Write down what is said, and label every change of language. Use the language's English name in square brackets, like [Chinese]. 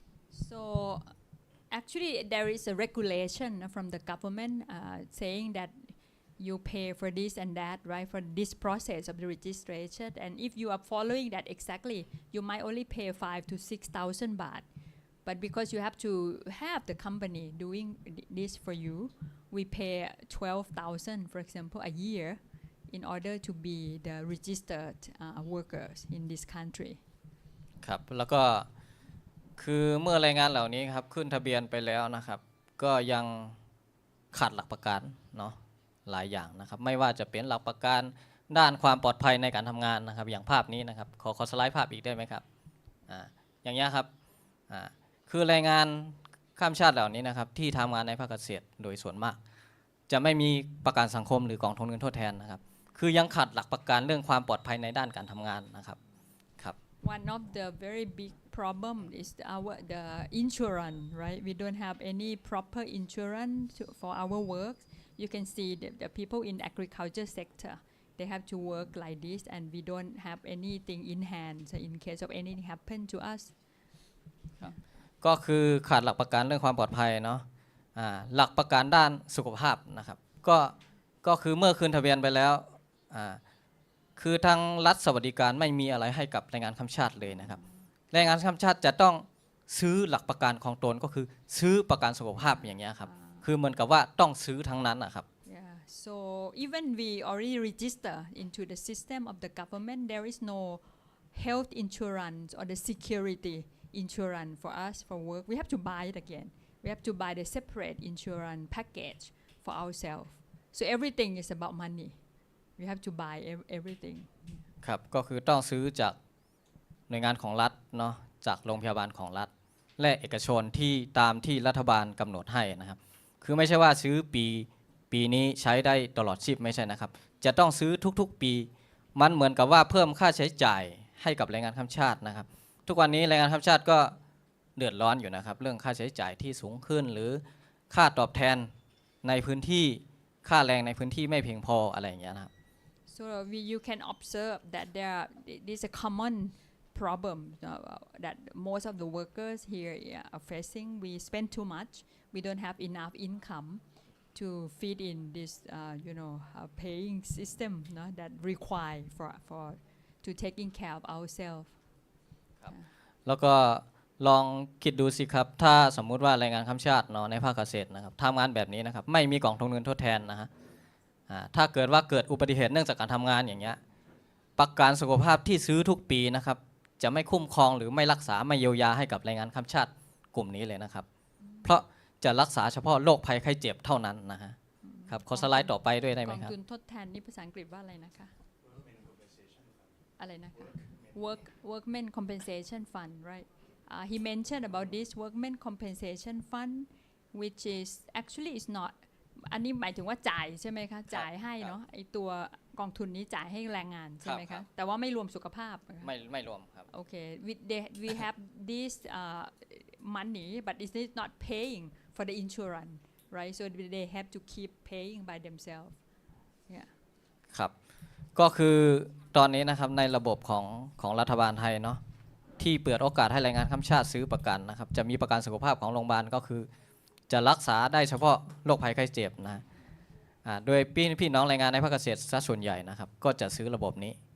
[English] So actually there is a regulation from the government saying that you pay for this and that, right, for this process of the registration, and if you are following that exactly, you might only pay 5,000 to 6,000 baht. But because you have to have the company doing this for you, we pay 12,000, for example, a year in order to be the registered workers in this country. [Thai] ครับแล้วก็คือเมื่อแรงงานเหล่านี้ครับขึ้นทะเบียนไปแล้วนะครับก็ยังขาดหลักประกันเนาะหลายอย่างนะครับไม่ว่าจะเป็นหลักประกันด้านความปลอดภัยในการทำงานนะครับอย่างภาพนี้นะครับขอสไลด์ภาพอีกได้ไหมครับอย่างเงี้ยครับคือแรงงานข้ามชาติเหล่านี้นะครับที่ทำงานในภาคเกษตรโดยส่วนมากจะไม่มีประกันสังคมหรือกองทุนเงินทดแทนนะครับคือยังขาดหลักประกันเรื่องความปลอดภัยในด้านการทำงานนะครับครับ [English] One of the very big problem is the insurance, right? We don't have any proper insurance for our work. You can see the people in agriculture sector, they have to work like this, and we don't have anything in hand so in case of anything happen to us. [Thai] ก็คือขาดหลักประกันเรื่องความปลอดภัยเนาะหลักประกันด้านสุขภาพนะครับก็คือเมื่อคืนทะเบียนไปแล้วคือทางรัฐสวัสดิการไม่มีอะไรให้กับแรงงานข้ามชาติเลยนะครับแรงงานข้ามชาติจะต้องซื้อหลักประกันของตนก็คือซื้อประกันสุขภาพอย่างเงี้ยครับคือเหมือนกับว่าต้องซื้อทั้งนั้นนะครับ [English] Yeah. So even we already register into the system of the government, there is no health insurance or the security insurance for us for work. We have to buy it again. We have to buy the separate insurance package for ourselves. So everything is about money. We have to buy everything. [Thai] ครับก็คือต้องซื้อจากหน่วยงานของรัฐเนาะ จากโรงพยาบาลของรัฐและเอกชนที่ตามที่รัฐบาลกำหนดให้นะครับคือไม่ใช่ว่าซื้อปีนี้ใช้ได้ตลอดชีพไม่ใช่นะครับจะต้องซื้อทุกๆปีมันเหมือนกับว่าเพิ่มค่าใช้จ่ายให้กับแรงงานข้ามชาตินะครับทุกวันนี้แรงงานข้ามชาติก็เดือดร้อนอยู่นะครับเรื่องค่าใช้จ่ายที่สูงขึ้นหรือค่าตอบแทนในพื้นที่ค่าแรงในพื้นที่ไม่เพียงพออะไรอย่างเงี้ยนะครับ [English] So you can observe that this is a common problem that most of the workers here are facing. We spend too much. We don't have enough income to feed in this, paying system that require for to taking care of ourselves. [Thai] แล้วก็ลองคิดดูสิครับถ้าสมมุติว่าแรงงานข้ามชาติเนาะในภาคเกษตรนะครับทำงานแบบนี้นะครับไม่มีกองทุนเงินทดแทนนะฮะถ้าเกิดว่าเกิดอุบัติเหตุเนื่องจากการทำงานอย่างเงี้ยประกันสุขภาพที่ซื้อทุกปีนะครับจะไม่คุ้มครองหรือไม่รักษาไม่เยียวยาให้กับแรงงานข้ามชาติกลุ่มนี้เลยนะครับเพราะจะรักษาเฉพาะโรคภัยไข้เจ็บเท่านั้นนะฮะครับขอสไลด์ต่อไปด้วยได้ไหมครับ กองทุนทดแทนนี่ภาษาอังกฤษว่าอะไรนะคะอะไรนะคะ [English] Workmen Compensation Fund right he mentioned about this Workmen Compensation Fund which is actually is not [Thai] อันนี้หมายถึงว่าจ่ายใช่ไหมคะจ่ายให้เนาะไอตัวกองทุนนี้จ่ายให้แรงงานใช่ไหมคะแต่ว่าไม่รวมสุขภาพ ไม่รวมครับ [English] โอเค we have this money but it's not paying for the insurance right so they have to keep paying by themselves yeah [Thai] ครับก็คือตอนนี้นะครับในระบบของรัฐบาลไทยเนาะที่เปิดโอกาสให้แรงงานข้ามชาติซื้อประกันนะครับจะมีประกันสุขภาพของโรงพยาบาลก็คือจะรักษาได้เฉพาะโรคภัยไข้เจ็บนะโดยพี่น้องแรงงานในภาคเกษตรซะส่วนใหญ่นะครับก็จะซื้อระบบนี้